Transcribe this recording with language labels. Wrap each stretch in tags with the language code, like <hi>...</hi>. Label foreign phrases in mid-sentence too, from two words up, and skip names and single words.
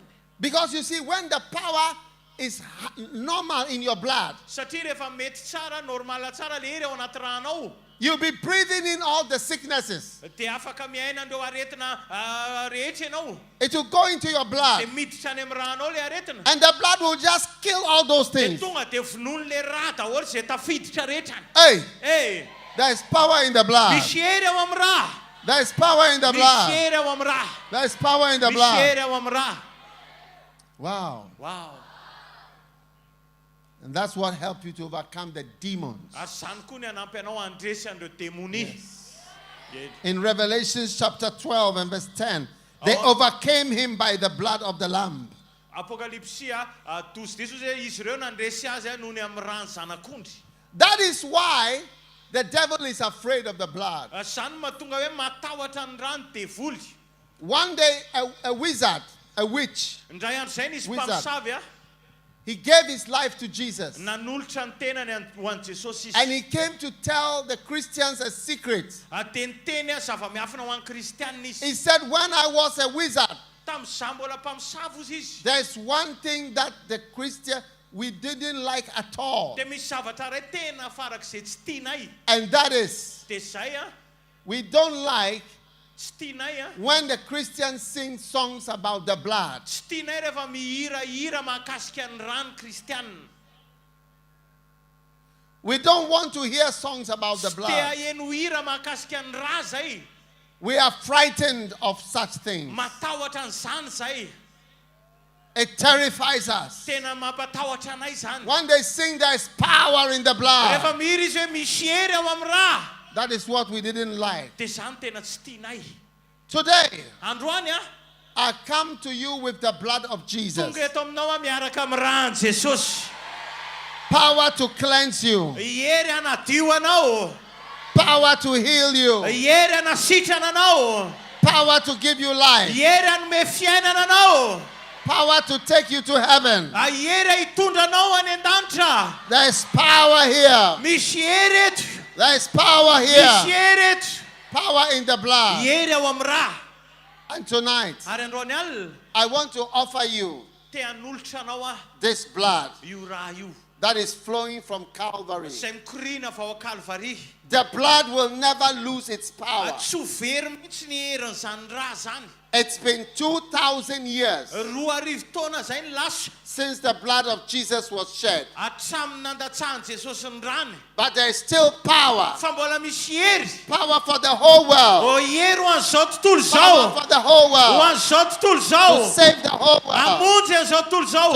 <en>Because you see, when the power is normal in your blood,</en> <mg>satria rehefa mety tsara normala tsara le hery ao anaty rànao</mg> <en>you'll be breathing in all the sicknesses.</en> <mg>dia afaka miaina andreo aretina rehetra ianao</mg> <en>It will go into your blood.</en> <mg>dia miditra any amin'ny rànao le aretina</mg> <en>And the blood will just kill all those</en> <mg>dia</mg> <en>things.</en> <mg>tonga dia vonoiny le rà daholo izay tafiditra rehetrany</mg> <en>Hey,</en> <mg>e</mg> <en>there is power in the blood.</en> <mg>misy hery ao amin'ny rà</mg> <en>There is power in the</en> <mg>misy</mg> <en>blood.</en> <mg>hery ao amin'ny rà</mg> <en>There is power in the</en> <mg>misy</mg> <en>blood.</en> <mg>hery ao amin'ny rà</mg> <en>Wow.</en> <mg>wow</mg> <en>And that's what helped you to overcome the demons.</en> <mg>ary zany koa ny anampy anao andresy an'ireo démonie</mg> <en>In Revelation chapter 12 and verse 10, they overcame him by the blood of the Lamb.</en> <mg>apokalipsia 12 zay izy ireo nandresy azy noho ny amin'ny rà ny zanak'ondry</mg> <en>That is why the devil is afraid of the blood.</en> <mg>zany mahatonga hoe matahotra ny rà ny devoly</mg> <en>One day, a wizard, a witch,</en> <mg>indray andro zay nisy</mg> <en>Wizard.</en> <mg>mpamosavy a</mg> <en>he gave his life to Jesus.</en> <mg>nanolotra ny tenany ho an'i Jesosy</mg> <en>And</en> <mg>izy</mg> <en>he came to tell the Christians a secret.</en> <mg>teniteny a zava-miafina ho an'ny kristianina</mg> <en>He</en> <mg>izy</mg> <en>said, when I was a wizard,</en> <mg>tamin'izah mbola mpamosavy izy izy</mg> <en>there's one thing that the Christian, we didn't like at all.</en> <mg>dia misy zavatra ray tena farak'izay tsy tianay</mg> <en>And that is,</en> <mg>dia zay a</mg> <en>we don't like</en> <mg>tsy tianay a</mg> <en>when the Christians sing songs about the blood.</en> <mg>tsy tianay rehefa mihirahira mahakasika ny rà ny kristianina</mg> <en>We don't want to hear songs about the</en> <mg>tsy tea</mg> <en>blood.</en> <mg>eno hira mahakasika ny rà zay</mg> <en>We are frightened of such things.</en> <mg>matahotra an'izany zay</mg> <en>It terrifies us.</en> <mg>tena mampatahotra anay zany</mg> <en>When they sing, there is power in the blood.</en> <mg>rehefa mihira izy hoe misy hery ao amin'ny rà</mg> <en>That is what we didn't like.</en> <mg>dia zany tena tsy tianay</mg> <en>Today,</en> <mg>androany a</mg> <en>I come to you with the blood of Jesus.</en> <mg>tonga eto aminao a miaraka amin'ny rà ny Jesosy</mg> <en>Power to cleanse you.</en> <mg>hery anadio anao</mg> <en>Power to heal you.</en> <mg>hery anasitrana anao</mg> <en>Power to give you life.</en> <mg>hery anome fiainana anao</mg> <en>Power to take you to heaven.</en> <mg>hery hitondra anao any an-danitra</mg> <en>There is power here.</en> <mg>misy hery eto</mg> <en>There is power</en> <mg>misy</mg> <en>here.</en> <mg>hery eto</mg> <en>Power in the blood.</en> <mg>hery ao amin'ny rà</mg> <en>And tonight,</en> <mg>ary androany alina</mg> <en>I want to offer you</en> <mg>te hanolotra anao a</mg> <en>this blood</en> <mg>io rà io</mg> <en>that is flowing from Calvary.</en> <mg>izay mikorina va ao Kalvari</mg> <en>The blood will never lose its power.</en> <mg>tsy ho very mihitsy ny herin'izany rà zany</mg> <en>It's been 2,000 years</en> <mg>2,000 taona zay ny lasa</mg> <en>since the blood of Jesus was shed.</en> <mg>hatramin'ny nandatsahan'i Jesosy ny rany</mg> <en>But there is still power.</en> <mg>fa mbola misy hery</mg> <en>Power for the whole world.</en> <mg>o hery ho an'izao tontolo</mg> <en>Power</en> <mg>zao</mg> <en>for the whole</en> <mg>ho</mg> <en>world.</en> <mg>an'izao tontolo</mg> <en>To</en> <mg>zao</mg> <en>save the whole world.</en> <mg>amonjy an'izao tontolo</mg> <en>To</en>